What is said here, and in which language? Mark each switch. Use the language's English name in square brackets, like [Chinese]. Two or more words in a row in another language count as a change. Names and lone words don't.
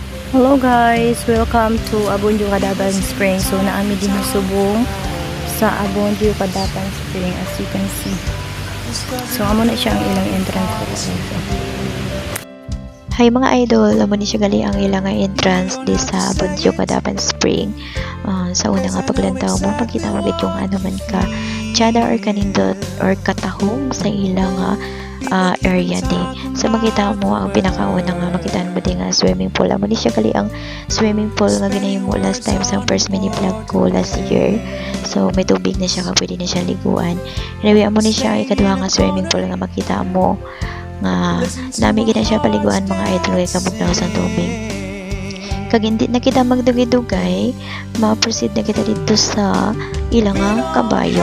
[English] Hello guys, welcome to Abundio Cadapan Spring. [Hiligaynon] So naami din subong sa Abundio Cadapan Spring [English] as you can see. [Hiligaynon] So amo na siya ang ilang entrance ko dito. Hi mga idol, amo ni siya gali ang ilang entrance di sa Abundio Cadapan Spring. Sa una nga paglantaw mo, pagkita mo yung ano man ka, tsada or kanindot or katahong sa ilang area di. So makita mo ang pinakauna nga makita mo din nga [English] swimming pool. [Hiligaynon] Amo ni siya gali ang [English] swimming pool [Hiligaynon] nga ginahimo mo last time sa [English] first mini vlog [Hiligaynon] ko [English] last year. [Hiligaynon] So may tubig na siya, pwede na siya liguan. Anyway, amo ni siya ikaduha nga [English] swimming pool [Hiligaynon] nga makita mo nga nami gina siya paliguan mga idol kay kabog na sa tubig. Kag hindi na kita magdugay-dugay, ma-proceed na kita dito sa ilang kabayo.